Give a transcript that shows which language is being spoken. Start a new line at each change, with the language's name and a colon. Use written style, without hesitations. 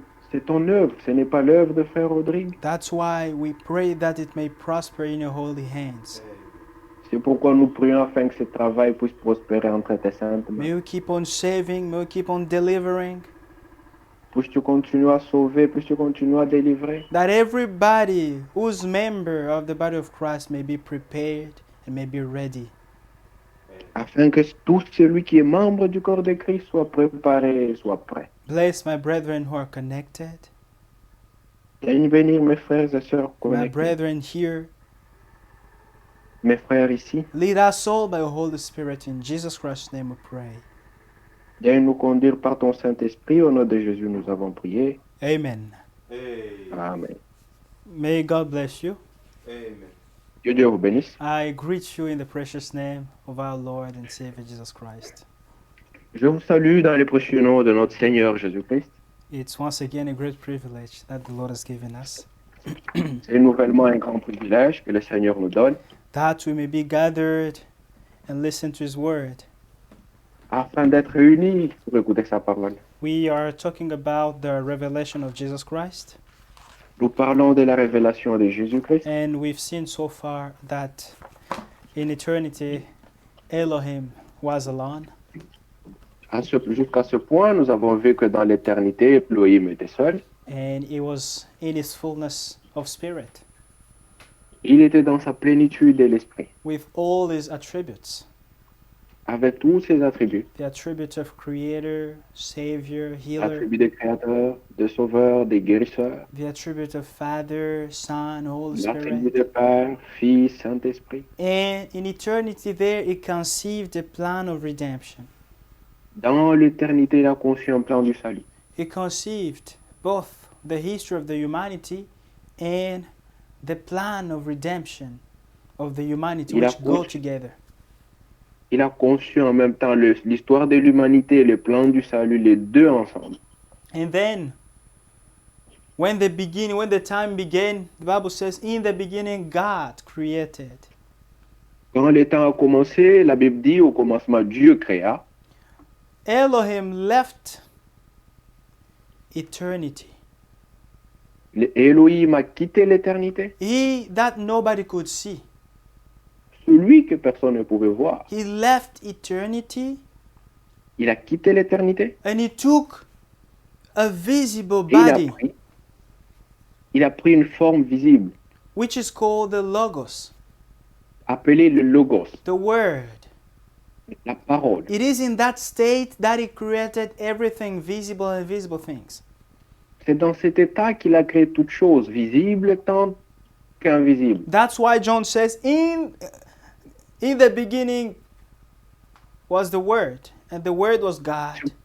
French: C'est ton œuvre, ce n'est pas l'œuvre de frère Rodrigue.
English: That's why we pray that it may prosper in your holy hands.
French: C'est pourquoi nous prions afin que ce travail puisse prospérer entre tes saintes mains.
English: May you keep on saving, may you keep on delivering,
French: Puisses-tu continuer à sauver, puisses-tu continuer à délivrer.
English: that everybody who's member of the body of Christ may be prepared and may be ready.
French: Afin que tout celui qui est membre du corps de Christ soit préparé et soit prêt.
English: Bless my brethren who are connected,
French: Daigne bénir mes frères et sœurs
English: my
French: connectés,
English: brethren here.
French: mes frères ici.
English: Lead us all by your Holy Spirit. In Jesus Christ's name we pray.
French: Daigne nous conduire par ton Saint-Esprit. Au nom de Jésus, nous avons prié.
English: Amen.
French: Amen.
English: May God bless you.
French: Que Dieu vous bénisse.
English: I greet you in the precious name of our Lord and Savior Jesus Christ.
French: Je vous salue dans le précieux nom de notre Seigneur Jésus-Christ.
English: It's once again a great privilege that the Lord has given us,
French: C'est nouvellement un grand privilège que le Seigneur nous donne
English: that we may be gathered and listen to His word.
French: afin d'être réunis pour écouter sa parole.
English: We are talking about the revelation of Jesus Christ,
French: Nous parlons de la révélation de Jésus-Christ
English: and we've seen so far that in eternity, Elohim was alone,
French: Jusqu'à ce point, nous avons vu que dans l'éternité, Elohim était seul.
English: and He was in His fullness of spirit,
French: Il était dans sa plénitude de l'esprit,
English: with all His attributes.
French: avec tous ses attributs.
English: The attributes of Creator, Savior, Healer,
French: Attributs de créateur, de sauveur, de guérisseur.
English: the attribute of Father, Son, Holy
French: L'attribut
English: Spirit.
French: de Père, Fils, Saint-Esprit.
English: And in eternity there He conceived the plan of redemption.
French: Dans l'éternité, il a conçu un plan du salut.
English: He conceived both the history of the humanity and the plan of redemption of the humanity,
French: Il a
English: which go
French: conçu-
English: together.
French: Il a conçu en même temps l'histoire de l'humanité et le plan du salut, les deux ensemble.
English: And then when the time began, the Bible says, in the beginning God created.
French: Quand le temps a commencé, la Bible dit au commencement, Dieu créa.
English: Elohim left eternity.
French: Elohim a quitté l'éternité.
English: He that nobody could see.
French: Celui que personne ne pouvait voir.
English: He left eternity
French: Il a quitté l'éternité.
English: and he took a visible
French: Et
English: body,
French: il a pris une forme visible,
English: which is called the Logos,
French: appelée le Logos,
English: the Word.
French: la parole.
English: It is in that state that he created everything, visible and invisible things.
French: C'est dans cet état qu'il a créé toutes choses, visibles tant qu'invisibles.
English: That's why John says, in the beginning was the Word, and the Word was God,